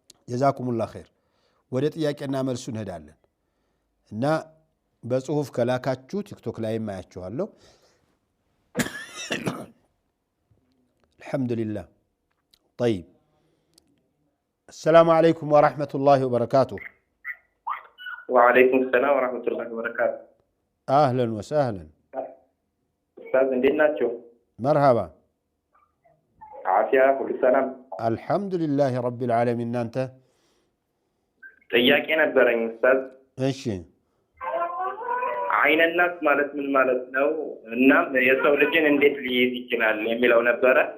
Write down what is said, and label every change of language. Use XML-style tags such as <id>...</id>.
<am>ጀዛኩሙላህ ኸይር። ወደ ጥያቄና መልሱ እንሄዳለን እና በጽሁፍ ከላካችሁ ቲክቶክ ላይ ማያችኋለሁ። አልহামዱሊላህ</am> <ar>طيب السلام عليكم ورحمة الله وبركاته. وعليكم السلام ورحمة الله وبركاته. أهلا وسهلا</ar> <am>أستاذ እንዴት ናችሁ?</am> <ar>مرحبا. عافية كل سلام الحمد لله رب العالمين. أنت</ar> <am>ጥያቄ ነበረኝ ኡስታዝ። እሺ አይነናስ ማለት ምን ማለት ነው እና የሰው ልጅን እንዴት ሊይዝ ይችላል የሚለው ነበረ።</am>